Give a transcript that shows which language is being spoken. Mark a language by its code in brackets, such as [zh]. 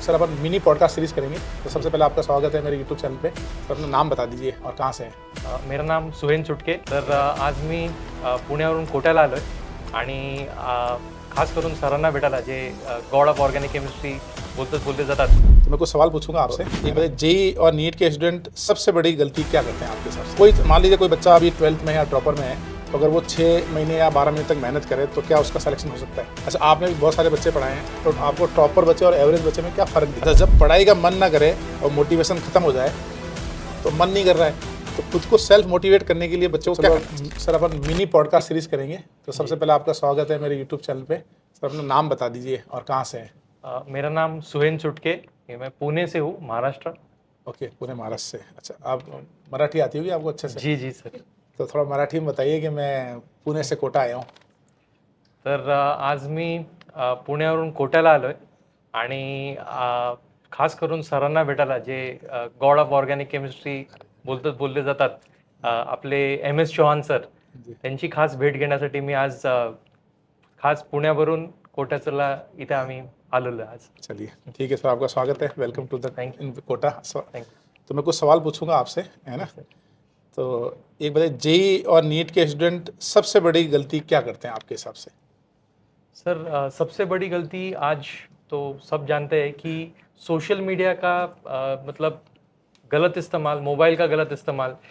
[hi] Sir अपन mini podcast series करेंगे। तो सबसे पहले आपका स्वागत है मेरे यूट्यूब चैनल पे। तो अपना नाम बता दीजिए और कहाँ से हैं। मेरा नाम सुहेन चुटके। [mr] तर आज मी पुण्यावरून कोट्याला आलो आहे आणि खास करून सरांना भेटायला जे [en] god of organic chemistry [mr] बोलते जातात। [hi] तो मैं कुछ सवाल पूछूंगा आपसे। ये बताइए, जेई और नीट के स्टूडेंट सबसे बड़ी गलती क्या करते हैं आपके साथ? कोई मान लीजिए कोई बच्चा अभी 12th में या ड्रॉपर में है, तो अगर वो 6 महीने या 12 महीने तक मेहनत करे तो क्या उसका सिलेक्शन हो सकता है? अच्छा, आपने भी बहुत सारे बच्चे पढ़ाए हैं, तो आपको टॉपर बच्चे और एवरेज बच्चे में क्या फ़र्क दिखता है? जब पढ़ाई का मन ना करे और मोटिवेशन खत्म हो जाए, तो मन नहीं कर रहा है, तो खुद को सेल्फ मोटिवेट करने के लिए बच्चों को क्या सर अपन मिनी पॉडकास्ट सीरीज करेंगे। तो सबसे पहले आपका स्वागत है मेरे यूट्यूब चैनल पे। सर अपना नाम बता दीजिए और कहाँ से हैं। मेरा नाम सुहेन चुटके, मैं पुणे से हूँ, महाराष्ट्र। ओके, पुणे महाराष्ट्र से। अच्छा, आप मराठी आती होगी आपको अच्छे से? जी जी सर। तो थोड़ा मराठी में बताइए कि मैं पुणे से कोटा आया हूँ। [mr] तर आज मी पुण्यावरून कोट्याला आलो आहे आणि खास करून सरांना भेटायला जे [en] god of organic chemistry [mr] बोलले जातात, आपले MS चौहान सर, त्यांची खास भेट घेण्यासाठी मी आज खास पुण्यावरून कोट्याला इथे आम्ही आलेलो आहे आज। [hi] चलिए ठीक है सर, आपका स्वागत है। [en] Welcome to the thank in Kota. Thank [hi] तो मैं कुछ सवाल पूछूंगा आपसे, है ना? तो एक बताइए, जेई और नीट के स्टूडेंट सबसे बड़ी गलती क्या करते हैं आपके हिसाब से? सर, सबसे बड़ी गलती आज तो सब जानते हैं कि सोशल मीडिया का मतलब गलत इस्तेमाल, मोबाइल का गलत इस्तेमाल।